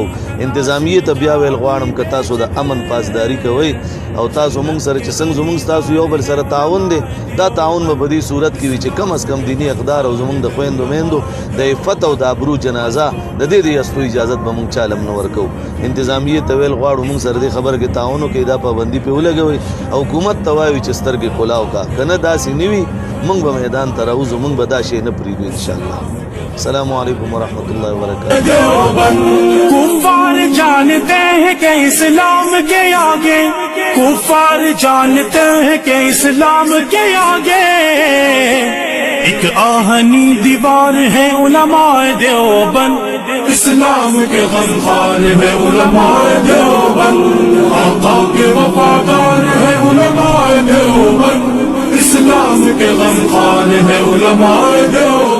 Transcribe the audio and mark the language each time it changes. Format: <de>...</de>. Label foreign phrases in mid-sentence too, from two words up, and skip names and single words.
<ps>انتظامیې ته بیا ویل غواړم که تاسو د امن پاسداري کوئ او تاسو موږ سره چې څنګه زموږ ستاسو یو بل سره تعاون دی، دا تعاون به په دې صورت کې وي چې کم از کم دیني اقدار او زموږ د خویندو میندو د عفت او د ابرو جنازه د دې د یستو اجازت به موږ چالم نه ورکوو. انتظامیې ته ویل غواړو موږ سره دې خبره کې تعاون وکړئ، دا پابندي پرې ولګوئ او حکومت ته وایو چې سترګې کلاو کا، که نه داسې نه وي موږ به میدان ته راوځو، موږ به دا شی نه پرېږدو انشاءالله.</ps> <ar>السلام علیکم ورحمۃ اللہ وبرکاتہ.</ar> <ur>کفار جانتے ہیں کہ اسلام کے آگے، کفار جانتے ہیں کہ اسلام کے آگے ایک آہنی دیوار ہے علماء دیوبند، اسلام کے غمخوار ہے علماء دیوبند، آقا کے وفادار ہے علماء دیوبند، اسلام کے غمخوار ہے علماء دیوبند.</ur>